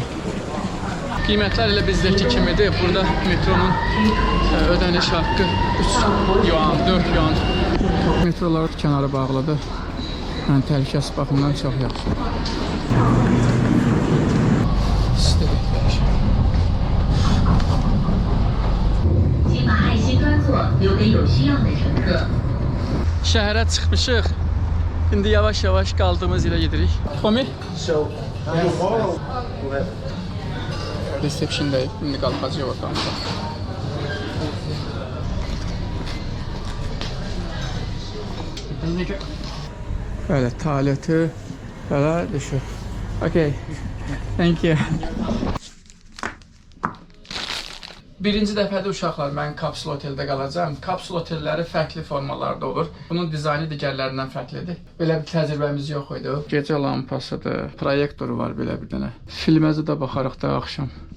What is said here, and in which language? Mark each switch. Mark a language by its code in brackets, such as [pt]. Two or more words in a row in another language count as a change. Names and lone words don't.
[az] Qiymətlər elə bizdəki kimidir. Burada metronun ödəniş haqqı 3 yuan, 4 yuan. Metroların kənarı bağlıdır. Yəni təhlükəsiz baxımdan çox yaxşı. İstədiklər. [zh] 请把爱心专座留给有需要的乘客。 [az] Şəhərə çıxmışıq. İndi yavaş-yavaş qaldığımız yerə gedirik. Komi? So, Reception-dəyik. İndi qalxacaq oradan. Bəli, tualeti belə düşür. [en] Okay. Thank you. [az] Birinci dəfədə uşaqlar, mən kapsul oteldə qalacağam. Kapsul otelləri fərqli formalarda olur. Bunun dizaynı digərlərindən fərqlidir. Belə bir təcrübəmiz yox idi. Gecə lampasıdır, proyektoru var belə bir dənə. Filməzə də baxarıq da axşam.